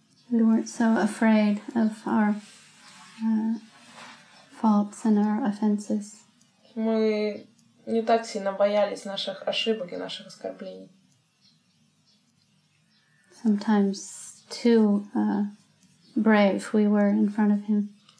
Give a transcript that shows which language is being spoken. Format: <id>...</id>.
<en>We weren't so afraid of our faults and our offenses.</en> <ru>Мы не так сильно боялись наших ошибок и наших оскорблений.</ru> <en>Sometimes too brave we were in front of him.</en>